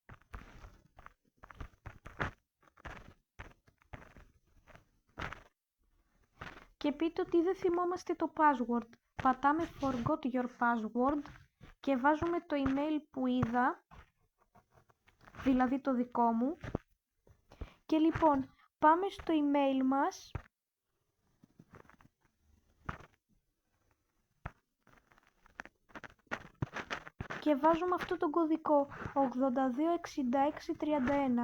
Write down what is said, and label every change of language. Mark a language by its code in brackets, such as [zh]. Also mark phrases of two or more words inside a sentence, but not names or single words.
[el] Και πείτε ότι δεν θυμόμαστε το password. Πατάμε [en] forgot your password [el] και βάζουμε το email που είδα, δηλαδή το δικό μου. Και λοιπόν, πάμε στο email μας. Και βάζουμε αυτό τον κωδικό 826631.